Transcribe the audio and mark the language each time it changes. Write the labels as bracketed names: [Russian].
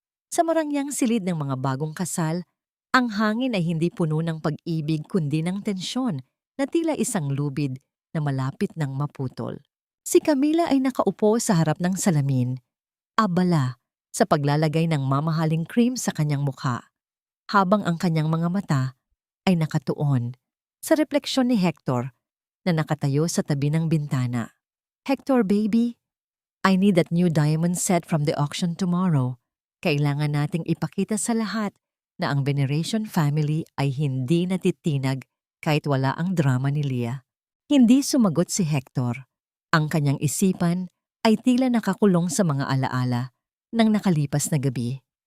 [Filipino] Sa marangyang silid ng mga bagong kasal, ang hangin ay hindi puno ng pag-ibig kundi ng tensyon na tila isang lubid na malapit ng maputol. Si Camila ay nakaupo sa harap ng salamin, abala sa paglalagay ng mamahaling cream sa kanyang mukha, habang ang kanyang mga mata ay nakatuon sa refleksyon ni Hector na nakatayo sa tabi ng bintana. [English] "Hector, baby, I need that new diamond set from the auction tomorrow. [Filipino] Kailangan nating ipakita sa lahat na ang Veneration family ay hindi natitinag kahit wala ang drama ni Leah." Hindi sumagot si Hector. Ang kanyang isipan ay tila nakakulong sa mga alaala ng nakalipas na gabi.